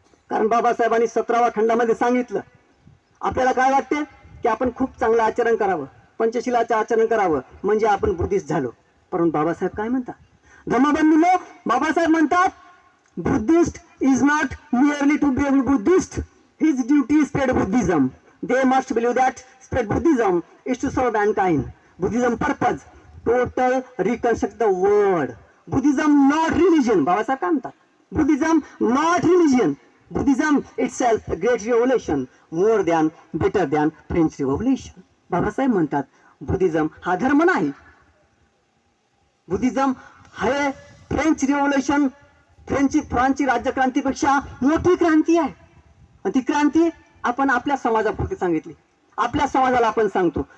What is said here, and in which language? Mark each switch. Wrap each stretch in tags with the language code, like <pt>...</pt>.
<mr>कारण बाबासाहेबांनी 17व्या खंडामध्ये सांगितलं. आपल्याला काय वाटते की आपण खूप चांगलं आचरण करावं, पंचशिलाचं आचरण करावं, म्हणजे आपण बुद्धिस्ट झालो. परंतु बाबासाहेब काय म्हणतात? धर्मबंधूंनो, बाबासाहेब म्हणतात</mr> <en>Buddhist is not merely to be Buddhist, his duty is spread Buddhism. They must believe that spread Buddhism is to serve mankind. Buddhism purpose, total reconstruct the world. Buddhism not religion.</en> <mr>Babasaheb काय म्हणतात?</mr> <en>Buddhism not religion. Buddhism itself a great revelation, more than, better than French Revolution.</en> <mr>Babasaheb म्हणतात Buddhism हा धर्म नाही. Buddhism हे French revolution, फ्रान्सची राज्यक्रांतीपेक्षा मोठी क्रांती आहे. आणि ती क्रांती आपण आपल्या समाजापुरती सांगितली. आपल्या समाजाला आपण सांगतो.</mr>